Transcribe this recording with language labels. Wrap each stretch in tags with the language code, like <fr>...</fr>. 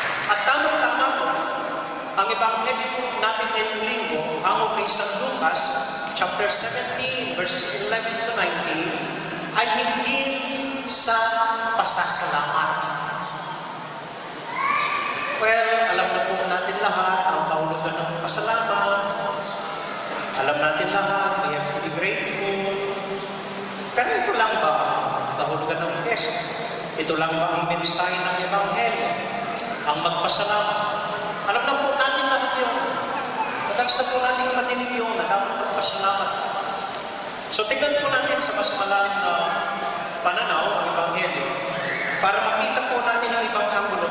<tl>At tamang-tama po, ang ebanghelyo po natin ngayong linggo, hango kay San Lucas, chapter 17, verses 11 to 19, ay hindi sa pasasalamat. Well, alam na po natin lahat ang kahulugan ng pasalamat. Alam natin lahat,</tl> <en>we have to be grateful.</en> <tl>Pero ito lang ba ang kahulugan ng fiesta? Ito lang ba ang mensahe ng ebanghelyo? Ang magpasalamat. Alam na po natin lahat yun. Madalas na po natin madinig yun na dapat magpasalamat. So tignan po natin sa mas malalim na pananaw ang ebanghelyo para makita po natin ang ibang anggulo.</tl>